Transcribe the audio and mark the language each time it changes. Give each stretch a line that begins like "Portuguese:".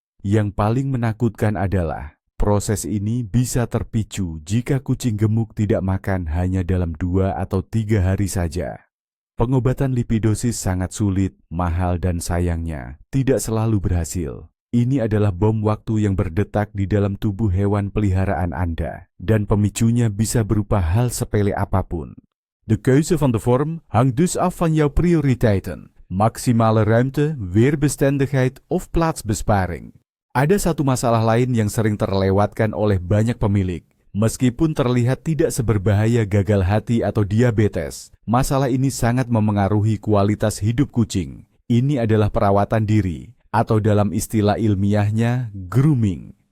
Indonesian: Yang paling menakutkan adalah, proses ini bisa terpicu jika kucing gemuk tidak makan hanya dalam 2 atau 3 hari saja. Pengobatan lipidosis sangat sulit, mahal dan sayangnya tidak selalu berhasil. Ini adalah bom waktu yang berdetak di dalam tubuh hewan peliharaan Anda, dan pemicunya bisa berupa hal sepele apapun.
Dutch: De keuze van de vorm hangt dus af van jouw prioriteiten, maximale ruimte, weerbestendigheid of plaatsbesparing.
Indonesian: Ada satu masalah lain yang sering terlewatkan oleh banyak pemilik. Meskipun terlihat tidak seberbahaya gagal hati atau diabetes, masalah ini sangat memengaruhi kualitas hidup kucing. Ini adalah perawatan diri, atau dalam istilah ilmiahnya, grooming.